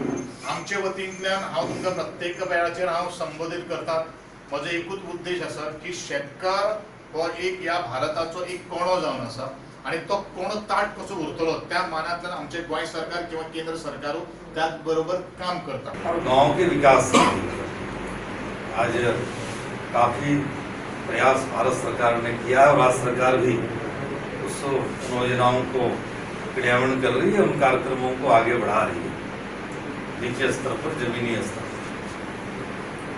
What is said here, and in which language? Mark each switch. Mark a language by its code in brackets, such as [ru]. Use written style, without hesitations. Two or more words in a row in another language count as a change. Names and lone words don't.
[kok] आमचे वतींतल्यान हांव तुमकां प्रत्येक वेळाचेर हांव संबोधीत करता। म्हजो एकूच उद्देश आसा की शेतकार हो एक ह्या भारताचो एक कोणो जावन आसा आणि तो कोणो ताट कसो उरतलो त्या मानांतल्यान आमचे गोंय सरकार किंवा केंद्र सरकारू त्याच बरोबर काम करता। [hi] और गांव के विकास आज काफ़ी प्रयास भारत सरकार ने किया है और राज्य सरकार भी उस योजनाओं को क्रियान्वयन कर रही है, उन कार्यक्रमों को आगे बढ़ा रही है नीचे स्तर पर, जमीनी स्तर पर।